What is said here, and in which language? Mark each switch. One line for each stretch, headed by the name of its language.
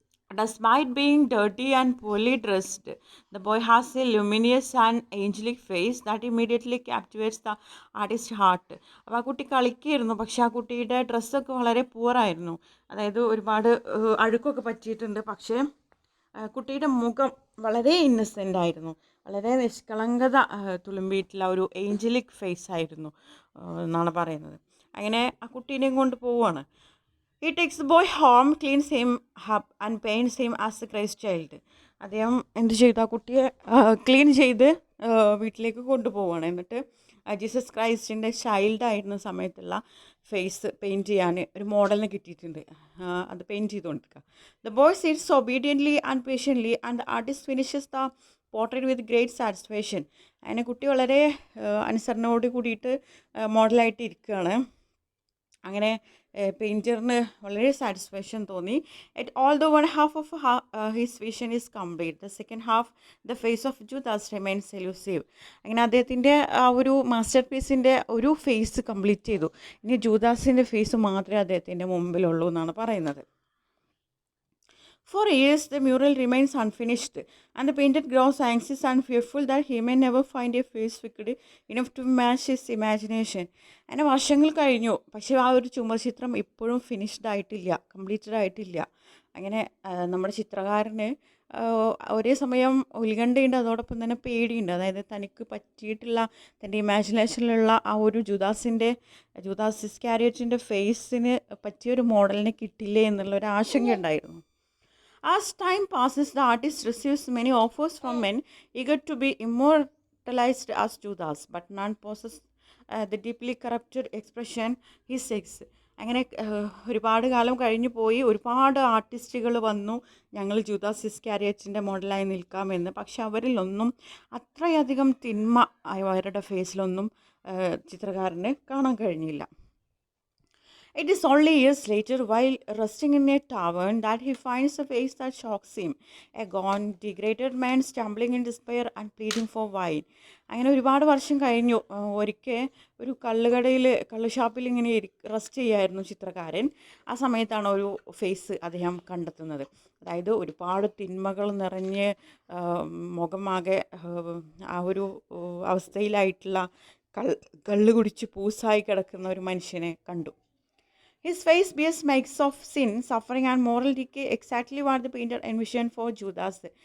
English: Despite being dirty and poorly dressed, the boy has a luminous and angelic face that immediately captivates the artist's heart.
Malayalam: അപ്പോൾ ആ കുട്ടി കളിക്കുകയായിരുന്നു, പക്ഷേ ആ കുട്ടിയുടെ ഡ്രസ്സൊക്കെ വളരെ പൂറായിരുന്നു, അതായത് ഒരുപാട് അഴുക്കൊക്കെ പറ്റിയിട്ടുണ്ട്. പക്ഷേ കുട്ടിയുടെ മുഖം വളരെ ഇന്നസെൻ്റ് ആയിരുന്നു, വളരെ നിഷ്കളങ്കത തുളുമ്പിയിട്ടുള്ള ഒരു ഏഞ്ചലിക് ഫേസ് ആയിരുന്നു എന്നാണ് പറയുന്നത്. അങ്ങനെ ആ കുട്ടീനെയും കൊണ്ട് പോവുകയാണ്.
English: He takes the boy home, cleans him up and paints him as a Christ child.
Malayalam: അദ്ദേഹം എന്ത് ചെയ്തു, ആ കുട്ടിയെ ക്ലീൻ ചെയ്ത് വീട്ടിലേക്ക് കൊണ്ടുപോവുകയാണ്. എന്നിട്ട് ജീസസ് ക്രൈസ്റ്റിൻ്റെ ചൈൽഡായിരുന്ന സമയത്തുള്ള ഫേസ് പെയിൻറ്റ് ചെയ്യാൻ ഒരു മോഡലിനെ കിട്ടിയിട്ടുണ്ട്, അത് പെയിൻറ്റ് ചെയ്തുകൊണ്ടിരിക്കുക.
English: The boy sits obediently and patiently and the artist finishes the portrait with great satisfaction.
Malayalam: അങ്ങനെ കുട്ടി വളരെ അനുസരണയോട് കൂടിയിട്ട് മോഡലായിട്ട് ഇരിക്കുകയാണ്. അങ്ങനെ പെയിൻറ്ററിന് വളരെ സാറ്റിസ്ഫാക്ഷൻ തോന്നി.
English: although one half of his vision is complete, the second half, the face of Judas remains elusive.
Malayalam: അങ്ങനെ അദ്ദേഹത്തിൻ്റെ ആ ഒരു മാസ്റ്റർ പീസിൻ്റെ ഒരു ഫേസ് കംപ്ലീറ്റ് ചെയ്തു, ഇനി ജൂദാസിൻ്റെ ഫേസ് മാത്രമേ അദ്ദേഹത്തിൻ്റെ മുമ്പിലുള്ളൂ എന്നാണ് പറയുന്നത്.
English: For years, the mural remains unfinished, and the painter grows anxious and fearful that he may never find a face wicked enough to match his imagination.
Malayalam: അങ്ങനെ വർഷങ്ങൾ കഴിഞ്ഞു, പക്ഷേ ആ ഒരു ചുമർ ചിത്രം ഇപ്പോഴും ഫിനിഷ്ഡ് ആയിട്ടില്ല, കംപ്ലീറ്റഡ് ആയിട്ടില്ല. അങ്ങനെ നമ്മുടെ ചിത്രകാരന് ഒരേ സമയം ഉത്കണ്ഠയുണ്ട്, അതോടൊപ്പം തന്നെ പേടിയുണ്ട്. അതായത് തനിക്ക് പറ്റിയിട്ടുള്ള തൻ്റെ ഇമാജിനേഷനിലുള്ള ആ ഒരു ജൂദാസ് ഇസ്കാരിയോറ്റിൻ്റെ ഫേസിന് പറ്റിയൊരു മോഡലിനെ കിട്ടില്ലേ എന്നുള്ളൊരു ആശങ്കയുണ്ടായിരുന്നു.
English: As time passes, the artist receives many offers from men eager to be immortalized as Judas, but none possess the deeply corrupted expression he seeks.
Malayalam: അങ്ങനെ ഒരുപാട് കാലം കഴിഞ്ഞു പോയി, ഒരുപാട് ആർട്ടിസ്റ്റുകൾ വന്നു ഞങ്ങൾ ജൂദാസ് ഇസ്കാരിയോറ്റിൻ്റെ മോഡലായി നിൽക്കാമെന്ന്. പക്ഷെ അവരിലൊന്നും അത്രയധികം തിന്മ അവരുടെ ഫേസിലൊന്നും ചിത്രകാരന് കാണാൻ കഴിഞ്ഞില്ല.
English: It is only years later, while resting in a tavern, that he finds a face that shocks him. A gone, degraded man stumbling in despair and pleading for wine.
Malayalam: അങ്ങനെ ഒരുപാട് വർഷം കഴിഞ്ഞു. ഒരിക്കൽ ഒരു കള്ള് ഷാപ്പിൽ ഇങ്ങനെ റെസ്റ്റ് ചെയ്യായിരുന്നു ചിത്രകാരൻ. ആ സമയത്താണ് ഒരു ഫേസ് അദ്ദേഹം കണ്ടെത്തുന്നത്. അതായത് ഒരുപാട് തിന്മകൾ നിറഞ്ഞ് മുഖമാകെ ആ ഒരു അവസ്ഥയിലായിട്ടുള്ള കള്ള് കുടിച്ച് പൂസായി കിടക്കുന്ന ഒരു മനുഷ്യനെ കണ്ടു.
English: His face bears marks of sin, suffering and moral decay, exactly what the painter envisioned for Judas.